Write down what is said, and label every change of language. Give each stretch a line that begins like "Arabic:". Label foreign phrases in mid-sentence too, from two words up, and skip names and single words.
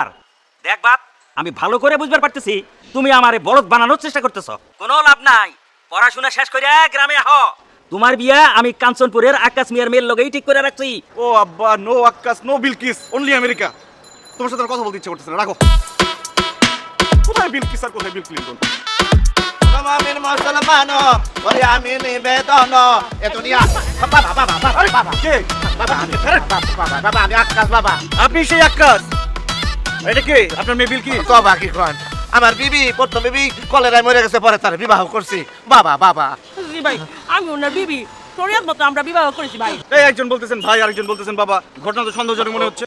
Bangla: দেখ বাপ, আমি ভালো করে বুঝবার পারতেছি তুমি আমারে বলদ বানানোর চেষ্টা করতেছ। কোনো লাভ নাই, পড়াশোনা শেষ করে গ্রামে আহ। তোমার বিয়া আমি কাঞ্চনপুরের আকাশ মিয়ার মেয়ের লগেই ঠিক করে রাখছি। ও আব্বা, নো আক্কাস, নো বিলকিস, অনলি আমেরিকা। তোমার সাথে আর কথা বলতে ইচ্ছে করতেছে না, রাখো। কোথায় বিলকিস আর কোথায় বিল ক্লিনটন? Amin Musulmano, Ori Amin Bedono, Etunia, Baba, কে? Baba, Akas Baba, আপনি সেই আক্কাস? এটা কে? আপনার মেয়ে বিলকিস? Baba কি কোন? আমার বিবি, প্রথম বিবি কলেরায় মরে গেছে, পরে তার বিবাহ করছি। বাবা। জি ভাই, আমি ওনার বিবি, শরীয়ত মতো আমরা বিবাহ করেছি ভাই। এই একজন বলতেছেন ভাই, আরেকজন বলতেছেন বাবা। ঘটনা তো সন্দেহজনক মনে হচ্ছে।